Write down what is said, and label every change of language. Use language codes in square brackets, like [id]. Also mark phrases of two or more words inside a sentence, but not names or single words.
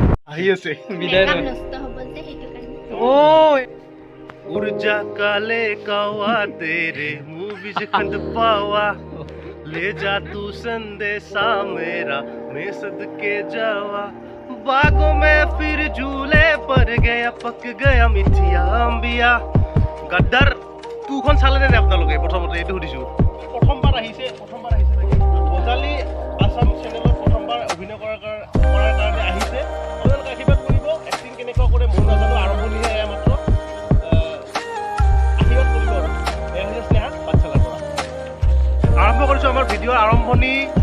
[as] আহি আছে বিদায় মেকআপ নষ্ট হ'ব যে সেইটো কাৰণে ओए [pa] ਊਰਜਾ ਕਾਲੇ ਕਾਵਾਂ ਤੇਰੇ ਮੂੰਹ ਵਿੱਚ ਖੰਡ ਪਾਵਾਂ ਲੈ ਜਾ ਤੂੰ ਸੰਦੇਸ਼ਾ ਮੇਰਾ ਮੈਂ ਸਦਕੇ ਜਾਵਾਂ ਬਾਗਾਂ ਮੇਂ ਫਿਰ ਝੂਲੇ ਪਰ ਗਿਆ ਪੱਕ ਗਿਆ ਮਿੱਠੀਆਂ ਅੰਬੀਆਂ ਗੱਦਾਰ ਤੂੰ [as] খন চালে নে আপোনালোকে প্ৰথমতে এইটো সুধিছো প্ৰথমবাৰ আহিছে নেকি বজালি আসাম চেনেলত প্ৰথমবাৰ অভিনয় কৰাৰ কাৰণে আহিছে আপোনালোকে আশীৰ্বাদ কৰিব এক্টিং কেনেকুৱা কৰে মই নাজানো আৰম্ভণিহে এয়া মাত্ৰ আশীৰ্বাদ কৰিব আৰু এয়া হৈছে স্নেহা পাঠশালাৰ পৰা আৰম্ভ কৰিছোঁ আমাৰ ভিডিঅ'ৰ আৰম্ভণি